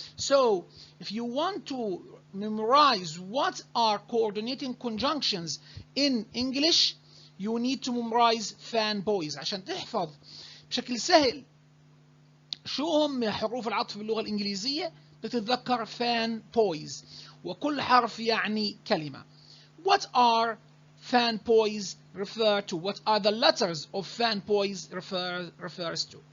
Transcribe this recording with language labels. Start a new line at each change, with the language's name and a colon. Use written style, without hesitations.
English: So if you want to memorize what are coordinating conjunctions in English, you need to memorize FANBOYS
Arabic: عشان تحفظ بشكل سهل شو هم حروف العطف باللغة الإنجليزية. بتتذكر FANBOYS وكل حرف يعني كلمة.
English: What are FANBOYS refer to? What are the letters of FANBOYS refers to?